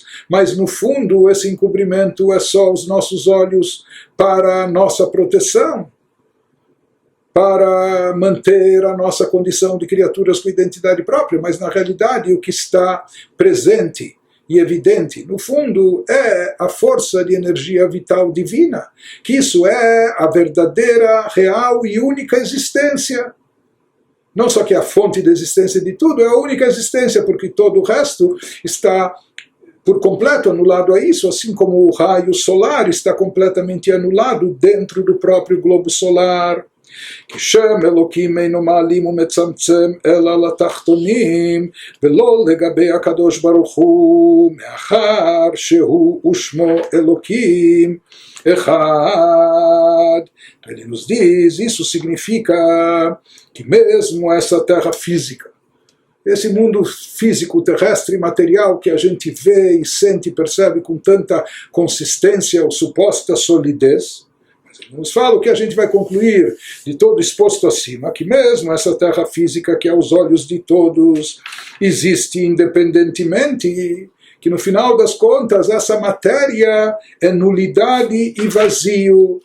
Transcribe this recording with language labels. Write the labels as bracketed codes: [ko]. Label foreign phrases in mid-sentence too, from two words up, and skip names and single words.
[pt] Mas, no fundo, esse encobrimento é só os nossos olhos para a nossa proteção, para manter a nossa condição de criaturas com identidade própria, mas na realidade o que está presente e evidente, no fundo, é a força de energia vital divina, que isso é a verdadeira, real e única existência. Não só que é a fonte da existência de tudo, é a única existência, porque todo o resto está por completo anulado a isso, assim como o raio solar está completamente anulado dentro do próprio globo solar. [he] כי שם אלוקים אינו מעלים ומצמצם אלא לתחתונים ולא לגבי הקדוש ברוך הוא מאחר שהוא ושמו אלוקים אחד. [pt] Ele nos diz, isso significa que mesmo essa terra física, esse mundo físico, terrestre e material que a gente vê e sente e percebe com tanta consistência ou suposta solidez, nos fala o que a gente vai concluir de todo exposto acima, que mesmo essa terra física que aos olhos de todos existe independentemente, que no final das contas essa matéria é nulidade e vazio.